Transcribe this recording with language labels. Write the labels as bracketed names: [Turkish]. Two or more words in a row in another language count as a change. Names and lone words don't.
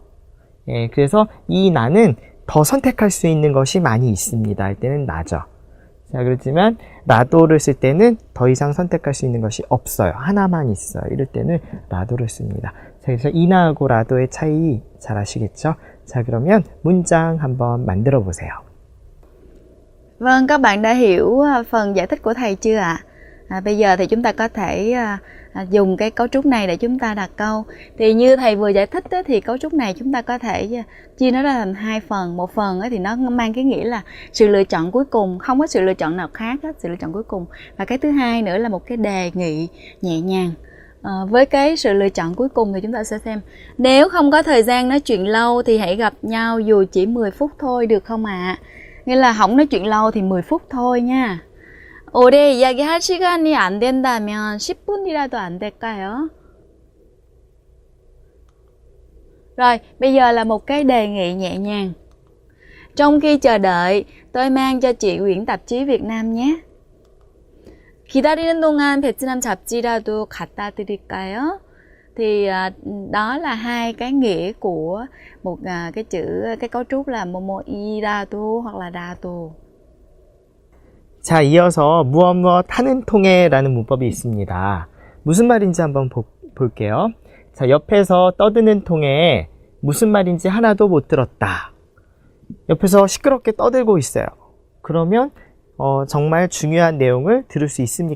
[Korean] 그래서 이 나는 더 선택할 수 있는 것이 많이 있습니다. 할 때는 나죠. 자, 그렇지만 라도를 쓸 때는 더 이상 선택할 수 있는 것이 없어요. 하나만 있어요. 이럴 때는 라도를 씁니다. 자, 그래서 이나하고 라도의 차이 잘 아시겠죠? 자, 그러면 문장 한번 만들어 보세요. [Vietnamese] Vâng, các bạn đã hiểu phần giải thích của thầy chưa ạ? Bây giờ thì chúng ta có thể dùng cái cấu trúc này để chúng ta đặt câu. Thì như thầy vừa giải thích đó, thì cấu trúc này chúng ta có thể chia nó ra thành hai phần. Một phần thì nó mang cái nghĩa là sự lựa chọn cuối cùng, không có sự lựa chọn nào khác hết, sự lựa chọn cuối cùng. Và cái thứ hai nữa là một cái đề nghị nhẹ nhàng. Với cái sự lựa chọn cuối cùng thì chúng ta sẽ xem, nếu không có thời gian nói chuyện lâu thì hãy gặp nhau dù chỉ 10 phút thôi được không ạ? Nghĩa là không nói chuyện lâu thì 10 phút thôi nha. [Korean] 오래 이야기할 시간이 안 된다면 10분이라도 안 될까요? [Vietnamese] Rồi, bây giờ là một cái đề nghị nhẹ nhàng. Trong khi chờ đợi, tôi mang cho chị quyển tạp chí Việt Nam nhé. [Korean] 기다리는 동안 베트남 잡지라도 갖다 드릴까요? [Vietnamese] Thì đó là hai cái nghĩa của một cái cấu trúc là [Korean] 뭐뭐 이라도 [Vietnamese] hoặc là dato. [Korean] 자, 이어서 무엇 하는 통에라는 문법이 있습니다. 무슨 말인지 한번 볼게요. 자, 옆에서 떠드는 통에 무슨 말인지 하나도 못 들었다. 옆에서 시끄럽게 떠들고 있어요. 그러면 정말 중요한 내용을 들을 수 있습니까?